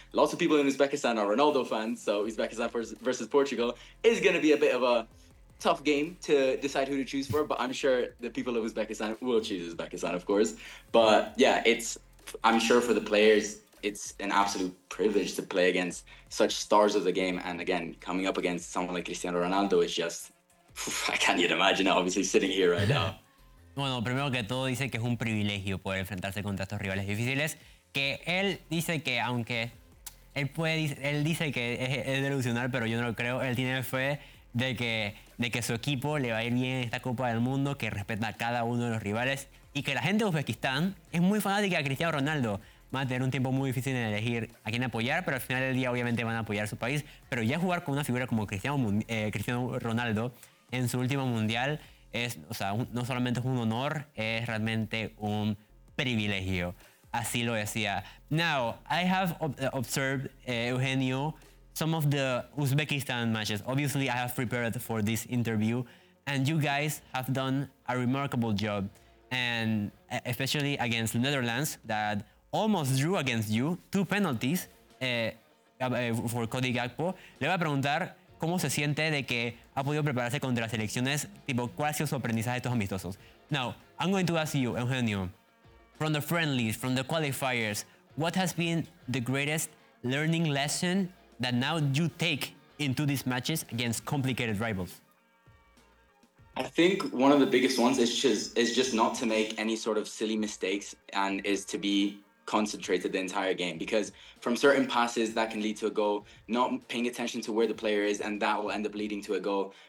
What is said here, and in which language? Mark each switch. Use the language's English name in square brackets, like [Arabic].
[English] Lots of people in Uzbekistan are Ronaldo fans, so Uzbekistan versus Portugal is going to be a bit of a tough game to decide who to choose for, but I'm sure the people of Uzbekistan will choose Uzbekistan, of course. But yeah, I'm sure for the players, it's an absolute privilege to play against such stars of the game. And again, coming up against someone like Cristiano Ronaldo is just, I can't even imagine, obviously, sitting here right now. [Spanish] Bueno, primero que todo, dice que es un privilegio poder enfrentarse contra estos rivales difíciles, que él dice que, aunque él dice que es delusional, pero yo no lo creo, él tiene fe de que su equipo le va a ir bien en esta Copa del Mundo, que respeta a cada uno de los rivales, y que la gente de Uzbekistán es muy fanática de Cristiano Ronaldo. Van a tener un tiempo muy difícil en elegir a quién apoyar, pero al final del día obviamente van a apoyar a su país. Pero ya jugar con una figura como Cristiano Ronaldo en su último mundial es, o sea, no solamente es un honor, es realmente un privilegio. Así lo decía. [English] Now, I have observed, Eugenio, some of the Uzbekistan matches. Obviously, I have prepared for this interview, and you guys have done a remarkable job, and especially against the Netherlands, that almost drew against you, 2 penalties for Cody Gakpo. [Spanish] Le voy a preguntar cómo se siente de que ha podido prepararse contra las selecciones, tipo, ¿cuál ha sido su aprendizaje de estos amistosos? [English] Now, I'm going to ask you, Eugenio, from the friendlies, from the qualifiers, what has been the greatest learning lesson that now you take into these matches against complicated rivals? I think one of the biggest ones is just not to make any sort of silly mistakes and is to be concentrated the entire game, because from certain passes that can lead to a goal, not paying attention to where the player is, and that will end up leading to a goal.